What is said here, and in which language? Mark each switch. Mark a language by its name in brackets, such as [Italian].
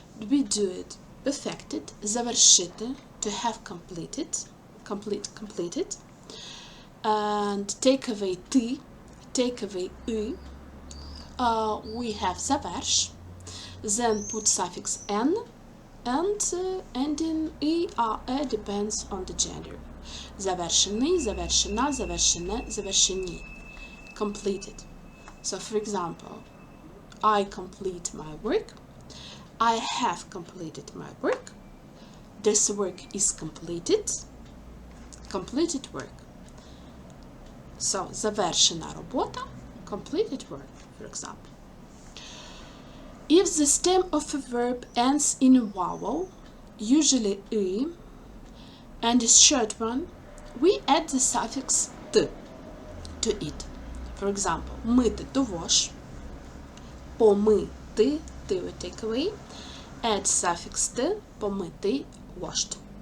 [English] We do it perfected, [Ukrainian] завершити, [English] to have completed, completed, and take away [Ukrainian] ти, [English] take away I. We have [Ukrainian] заверш, [English] then put suffix n, and ending I or a depends on the gender. [Ukrainian] Завершений, завершена, завершене, завершені. [English] Completed. So, for example, I complete my work. I have completed my work. This work is completed. Completed work. [Ukrainian] So, завершена робота. [English] Completed work, for example. If the stem of a verb ends in a vowel, usually I, and is short one, we add the suffix t to it. For example, [Ukrainian] мити [English] to wash, [Ukrainian] помити, ти [English] we take away, add suffix t, [Ukrainian] помити, [English] washed.